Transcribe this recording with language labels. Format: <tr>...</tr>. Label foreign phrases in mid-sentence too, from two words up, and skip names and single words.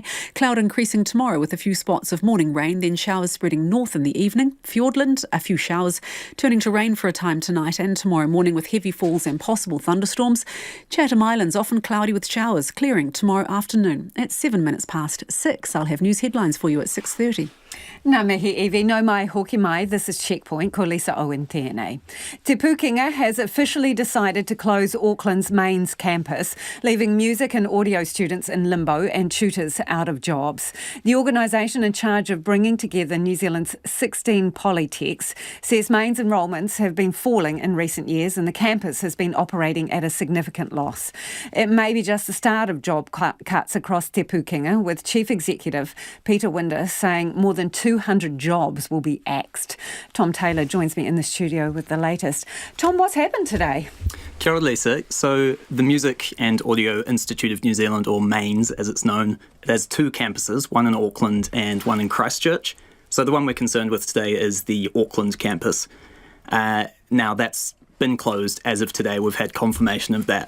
<en>Cloud increasing tomorrow with a few spots of morning rain, then showers spreading north in the evening. Fiordland, a few showers turning to rain for a time tonight and tomorrow morning with heavy falls and possible thunderstorms. Chatham Islands often cloudy with showers, clearing tomorrow afternoon. At 6:07. I'll have news headlines for you at 6:30.</en> <mi>Nā mihi Evie, no mai hoki mai,</mi> <en>this is Checkpoint,</en> <mi>ko Lisa Owen tēnei.</mi> <en>Te Pūkenga has officially decided to close Auckland's mains campus, leaving music and audio students in limbo and tutors out of jobs. The organisation in charge of bringing together New Zealand's 16 polytechs says mains enrolments have been falling in recent years and the campus has been operating at a significant loss. It may be just the start of job cuts across Te Pūkenga, with Chief Executive Peter Winder saying more than 200 jobs will be axed. Tom Taylor joins me in the studio with the latest. Tom, what's happened today?</en> <mi>Kia ora, Lisa.</mi> <en>So the Music and Audio Institute of New Zealand, or MAINS as it's known, it has 2 campuses, one in Auckland and one in Christchurch. So the one we're concerned with today is the Auckland campus. Now that's been closed as of today. We've had confirmation of that.</en>